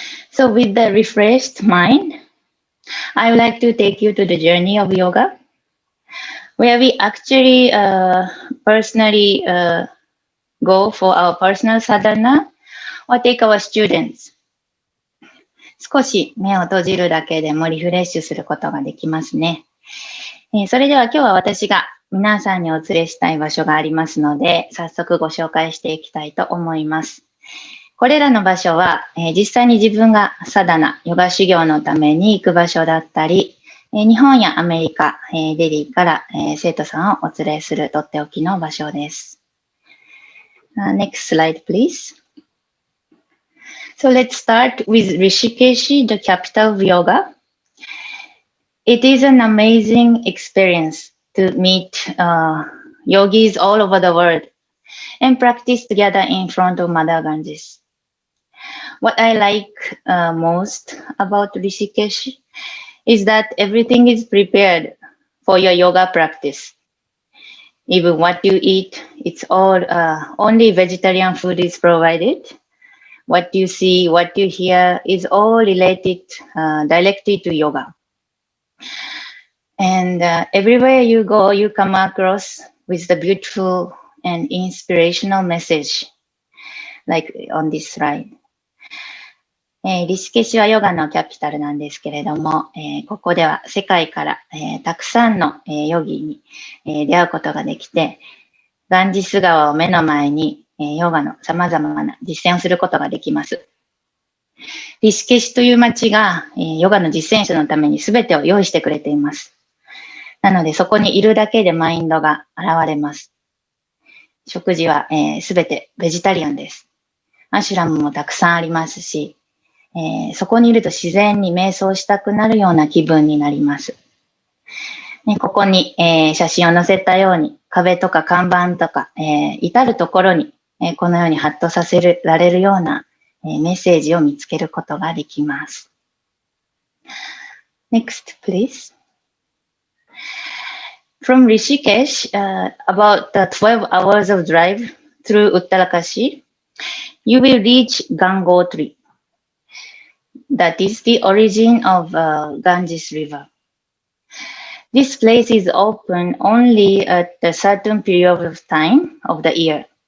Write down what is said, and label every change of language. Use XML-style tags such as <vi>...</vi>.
<en>So with the refreshed mind, I would like to take you to the journey of yoga, where we actually personally go for our personal sadhana or take our students.</en> <ja>少し目を閉じるだけでもリフレッシュすることができますね。それでは今日は私が皆さんにお連れしたい場所がありますので、早速ご紹介していきたいと思います。これらの場所は、実際に自分がサダナ、ヨガ修行のために行く場所だったり、日本やアメリカ、デリーから、生徒さんをお連れするとっておきの場所です。</ja> <en>Next slide, please. So let's start with Rishikesh, the capital of yoga. It is an amazing experience to meet yogis all over the world and practice together in front of Mother Ganges. What I like most about Rishikesh is that everything is prepared for your yoga practice. Even what you eat, it's all only vegetarian food is provided. What you see, what you hear is all related directly to yoga. And everywhere you go, you come across with the beautiful and inspirational message, like on this slide.</en> <ja>リシケシはヨガのキャピタルなんですけれども、ここでは世界から、たくさんの、ヨギに、出会うことができて、ガンジス川を目の前に、ヨガの様々な実践をすることができます。リシケシという町が、ヨガの実践者のために全てを用意してくれています。なのでそこにいるだけでマインドが現れます。食事は、全てベジタリアンです。アシュラムもたくさんありますし、そこにいると自然に瞑想したくなるような気分になります。ここに、写真を載せたように壁とか看板とか、至るところに、このようにハッとさせられるような、メッセージを見つけることができます。</ja> <en>Next, please. From Rishikesh, about 12 hours of drive through Uttarakashi, you will reach Gangotri. That is the origin of Ganges River. This place is open only at a certain period of time of the year.</en>